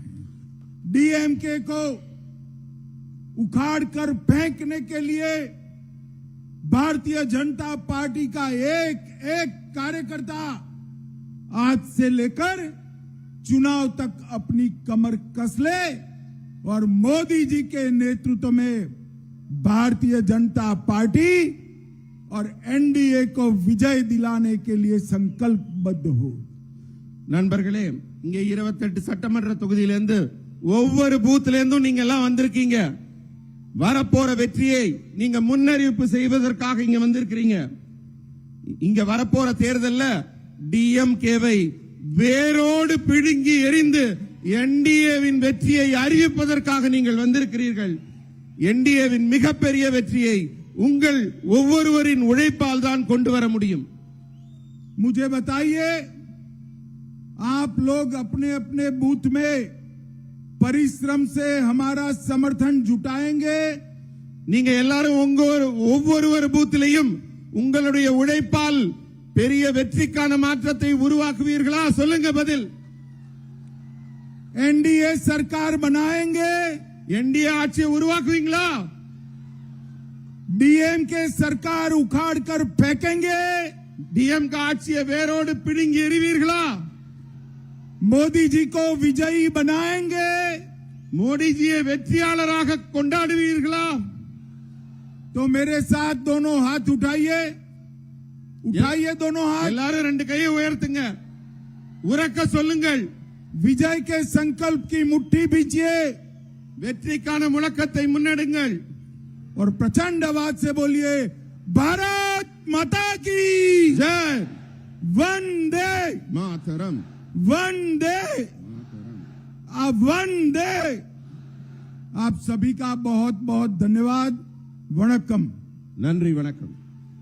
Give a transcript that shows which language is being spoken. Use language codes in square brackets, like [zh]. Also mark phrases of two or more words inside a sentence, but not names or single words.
[hi] डीएमके को उखाड़ कर फेंकने के लिए भारतीय जनता पार्टी का एक एक कार्यकर्ता आज से लेकर चुनाव तक अपनी कमर कस ले और मोदी जी के नेतृत्व में भारतीय जनता पार्टी और एनडीए को विजय दिलाने के लिए संकल्पबद्ध हो. [ta] நண்பர்களே, இங்கே 28 சட்டமன்ற தொகுதியிலிருந்து ஒவ்வொரு பூத்திலிருந்தும் நீங்க எல்லாம் வந்திருக்கீங்க. வரப்போற வெற்றியை நீங்க முன்னறிவிப்பு செய்வதற்காக இங்க வந்திருக்கிறீங்க. இங்க வரப்போற தேர்தல்ல டிஎம்கேவை வேரோடு பிடுங்கி எறிந்து என்டிஏவின் வெற்றியை அறிவிப்பதற்காக நீங்கள் வந்திருக்கிறீர்கள். என்டிஏவின் மிகப்பெரிய வெற்றியை உங்கள் ஒவ்வொருவரின் உழைப்பால் தான் கொண்டு வர முடியும். [hi] मुझे बताइए, आप लोग अपने अपने बूथ में परिश्रम से हमारा समर्थन जुटाएंगे? [ta] நீங்க எல்லாரும் ஒவ்வொரு பூத்திலையும் உங்களுடைய உழைப்பால் பெரிய வெற்றிக்கான மாற்றத்தை உருவாக்குவீர்களா? சொல்லுங்க பதில். [hi] एनडीए सरकार बनाएंगे? [ta] என்டிஏ ஆட்சியை உருவாக்குவீங்களா? [hi] डीएम के सरकार उखाड़ कर फेंकेंगे? [ta] डीएम का ஆட்சியை வேரோடு பிடுங்கி எறிவீர்களா? [hi] मोदी जी को विजयी बनाएंगे? [ta] मोदी जी வெற்றியாளராக கொண்டாடுவீர்களா? [hi] तो मेरे साथ दोनों हाथ उठाइए, उठाइए दोनों हाथ. [ta] எல்லாரும் ரெண்டு கையை உயர்த்துங்க, உரக்க சொல்லுங்கள். [hi] विजय के संकल्प की मुट्ठी भींचिए [ta] வெற்றிக்கான முழக்கத்தை முன்னெடுங்கள் [hi] और प्रचंड आवाज से बोलिए भारत माता की ஜெய் वंदे மாதரம் वंदे वंदे। आप सभी का बहुत बहुत धन्यवाद। [ta] वणक्कम। நன்றி வணக்கம்